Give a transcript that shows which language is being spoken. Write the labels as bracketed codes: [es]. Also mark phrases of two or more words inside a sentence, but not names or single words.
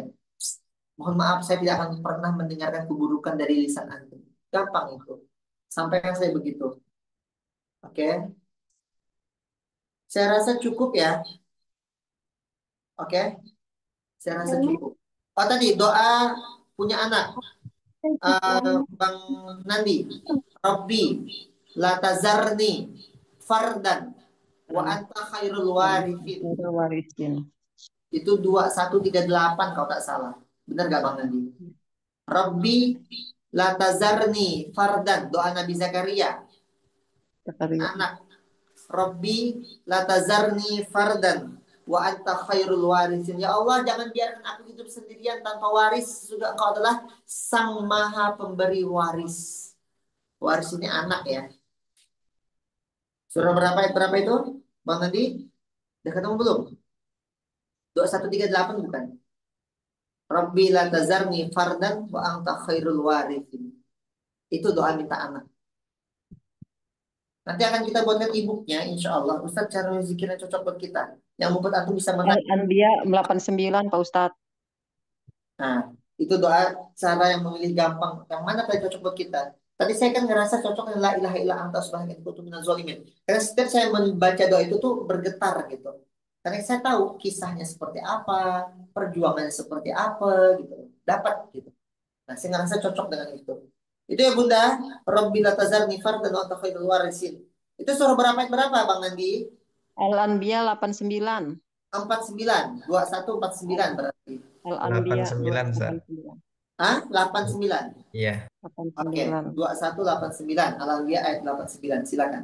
[id] Mohon maaf saya tidak akan pernah mendengarkan keburukan dari lisan antum. Gampang itu. Sampaikan saya begitu. Oke. Saya rasa cukup ya. Oke. Saya rasa cukup. Oh tadi doa punya anak. [ar] Bang Nandi. رب لا تذرني فردا وأنت خير الوارثين. [id] Warisin. Itu 2138 kalau tak salah. Benar gak Bang Nandi? [ar] رب لا تذرني فردا. [id] Doa Nabi Zakaria. Anak. [ar] رب لا تذرني فردا وأنت خير الوارثين. [id] Ya Allah, jangan biarkan aku hidup sendirian tanpa waris. Sudah Engkau adalah Sang Maha Pemberi waris. Waris ini anak ya. Surah berapa itu? Bang Nandi? Udah ketemu belum? 2138 bukan? [ar] رب لا تذرني فردا وأنت خير الوارثين. [id] Itu doa minta anak. Nanti akan kita buatkan e-booknya, [ar] إن شاء الله. [id] Ustaz, cara zikirnya cocok buat kita. Yang membuat aku bisa menang. Al-Anbiya 89 Pak Ustadz. Nah, itu doa cara yang memilih gampang. Yang mana paling cocok buat kita? Tadi saya kan ngerasa cocok [ar] لا إله إلا أنت سبحانك إني كنت من الظالمين. [id] Karena setiap saya membaca doa itu tuh bergetar gitu. Karena saya tahu kisahnya seperti apa, perjuangannya seperti apa gitu. Dapat gitu. Nah, saya ngerasa cocok dengan itu. Itu ya Bunda, [ar] رب لا تذرني فردا وأنت خير الوارثين. [id] Itu surah berapa Bang Nandi? Al-Anbiya 89. 49, 2149 berarti. Al-Anbiya 89, Ustaz. 89. Ah, 89. Iya. Oke, 89. 2189. Al-Anbiya ayat 89. Silakan.